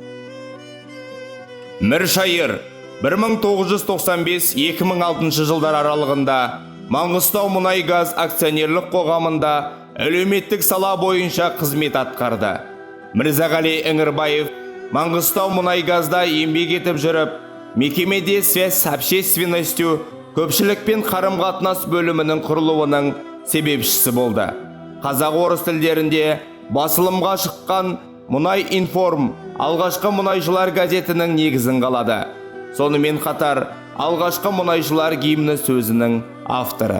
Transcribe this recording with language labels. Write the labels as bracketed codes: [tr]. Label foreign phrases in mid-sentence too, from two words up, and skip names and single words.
[kk] Міршайыр 1995-2006 жылдар аралығында Маңғыстау мұнай-газ акционерлік қоғамында әлеуметтік сала бойынша қызмет атқарды. Мырзағали Іңірбаев Маңғыстау мұнай-газда еңбек етіп жүріп, мекемеде [ru] связь с общественностью [kk] көпшілікпен қарым-қатынас бөлімінің құрылуының себепшісі болды. Қазақ-орыс тілдерінде басылымға шыққан Мұнай информ алғашқы мұнайшылар газетінің негізін қалады. Сонымен қатар алғашқы мұнайшылар гимні сөзінің авторы.